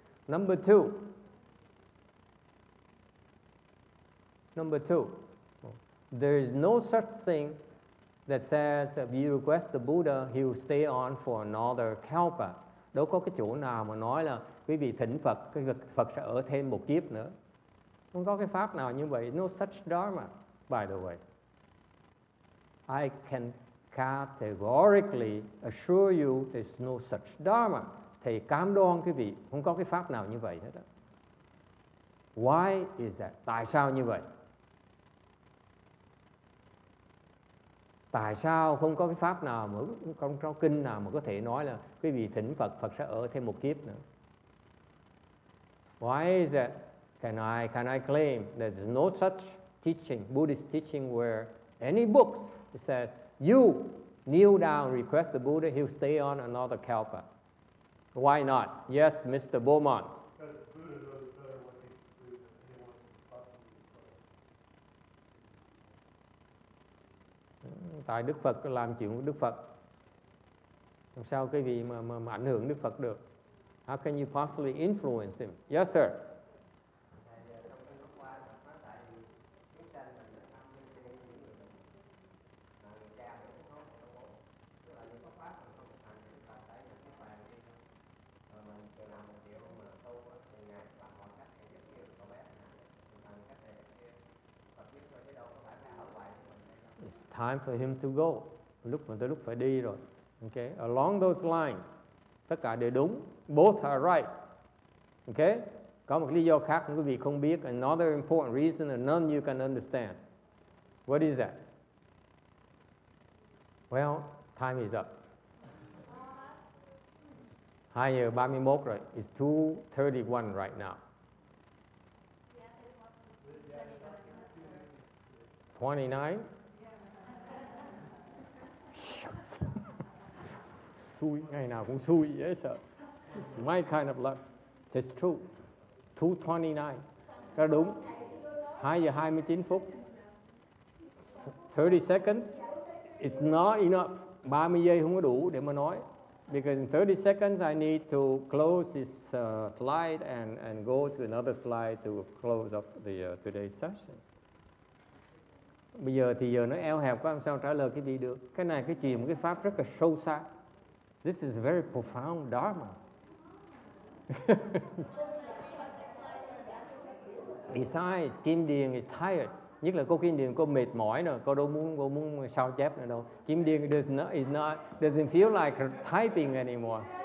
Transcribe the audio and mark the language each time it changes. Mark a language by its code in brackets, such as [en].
[en] Number two, there is no such thing that says if you request the Buddha, he will stay on for another kalpa. [vi] Đâu có cái chỗ nào mà nói là quý vị thỉnh Phật, Phật sẽ ở thêm một kiếp nữa. Không có cái pháp nào như vậy. [en] No such dharma, by the way. I can categorically assure you there's no such dharma. [vi] Thầy cam đoan quý vị, không có cái pháp nào như vậy hết đó. [en] Why is that? [vi] Tại sao như vậy? Tại sao không có cái pháp nào mà trong kinh nào mà có thể nói là quý vị thỉnh Phật, Phật sẽ ở thêm một kiếp nữa? [en] Why is that? Can I claim there's no such teaching, Buddhist teaching, where any books it says you kneel down, request the Buddha, he'll stay on another kalpa? Why not? Yes, Mr. Beaumont. Because Buddha knows better what he's to do than anyone possibly could. [vi] Tại Đức Phật làm chuyện của Đức Phật, làm sao cái gì mà ảnh hưởng Đức Phật được? [en] How can you possibly influence him? Yes, sir. It's time for him to go. [vi] Tới lúc phải đi rồi. [en] Okay? Along those lines, [vi] tất cả đều đúng. [en] Both are right. Okay? [vi] Có một lý do khác quý vị không biết. [en] Another important reason and none you can understand. What is that? Well, time is up. 2:31 rồi. It's 2:31 right now. 29? [vi] Xui, ngày nào cũng xui dễ sợ. [en] It's my kind of luck. It's true. 2:29. [vi] Đó đúng. [en] 2:29. 30 seconds. It's not enough. [vi] 30 giây không có đủ để mà nói. [en] Because in 30 seconds I need to close this slide and go to another slide to close up the today's session. [vi] Bây giờ thì giờ nó eo hẹp quá, làm sao trả lời cái gì được. Cái này cái chuyện một cái pháp rất là sâu sắc. [en] This is very profound dharma. Besides, Kim Điền is tired. [vi] Nhất là cô Kim Điền, cô mệt mỏi rồi, cô đâu muốn sao chép nữa đâu. [en] Kim Điền doesn't feel like typing anymore.